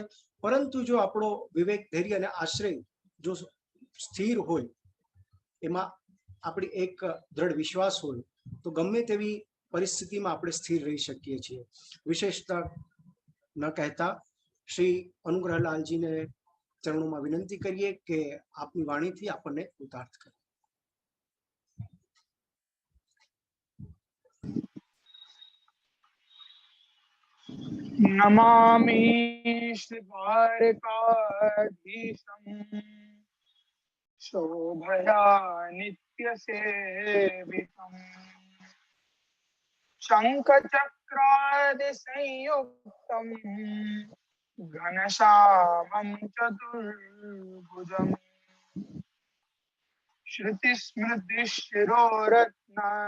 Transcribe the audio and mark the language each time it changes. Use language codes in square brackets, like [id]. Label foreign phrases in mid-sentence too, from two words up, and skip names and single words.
[gu] પરંતુ જો આપણો વિવેક ધૈર્ય અને આશ્રય જો સ્થિર હોય, એમાં આપણી એક દ્રઢ વિશ્વાસ હોય તો ગમે તેવી પરિસ્થિતિમાં આપણે સ્થિર રહી શકીએ છીએ. વિશેષતા ન કહેતા શ્રી અનુગ્રહલાલજીને ચરણોમાં વિનંતી કરીએ કે આપની વાણીથી આપણને કૃતાર્થ કરે. [sa] नमामि श्री द्वारकाधीशं शोभया नित्य सेवितं शंखचक्रादि संयुक्तं घनश्यामं चतुर्भुजं श्रुतिस्मृतिशिरोरत्न